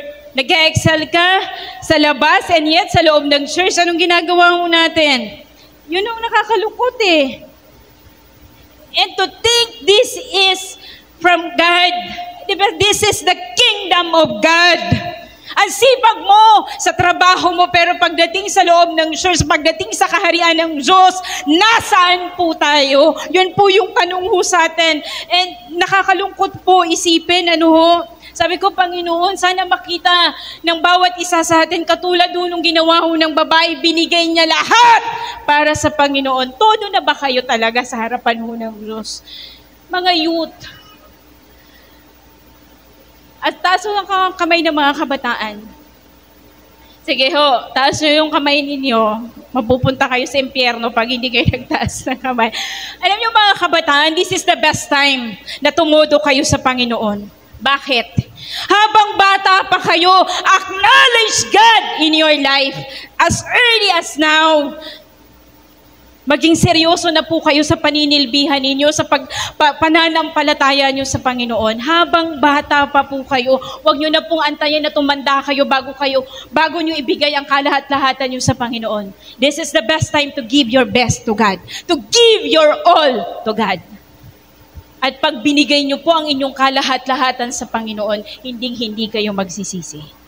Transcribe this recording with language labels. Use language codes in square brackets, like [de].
[tl] Nag-excel ka sa labas and yet sa loob ng church, anong ginagawa mo natin? Yun ang nakakalungkot eh. [en] And to think this is from God. [tl] Diba? [en] This is the kingdom of God. [tl] Ang sipag mo sa trabaho mo, pero pagdating sa loob ng church, pagdating sa kaharian ng Diyos, nasaan po tayo? Yun po yung tanong ho sa atin. And nakakalungkot po isipin, sabi ko, Panginoon, sana makita ng bawat isa sa atin, katulad nung ginawa ho ng babae, binigay niya lahat para sa Panginoon. Todo na ba kayo talaga sa harapan ho ng Diyos? Mga youth, at taas ho ang kamay ng mga kabataan. Sige ho, taas nyo yung kamay ninyo. Mapupunta kayo sa impyerno pag hindi kayo nagtaas ng kamay. Alam niyo mga kabataan, [en] this is the best time [tl] na tumudo kayo sa Panginoon. Bakit? Habang bata pa kayo, [en] acknowledge God in your life as early as now. [tl] Maging seryoso na po kayo sa paninilbihan ninyo, sa pananampalataya nyo sa Panginoon. Habang bata pa po kayo, huwag nyo na pong antayin na tumanda kayo bago nyo ibigay ang kalahat-lahatan nyo sa Panginoon. [en] This is the best time to give your best to God. To give your all to God. [tl] At pag binigay nyo po ang inyong kalahat-lahatan sa Panginoon, hindi kayo magsisisi.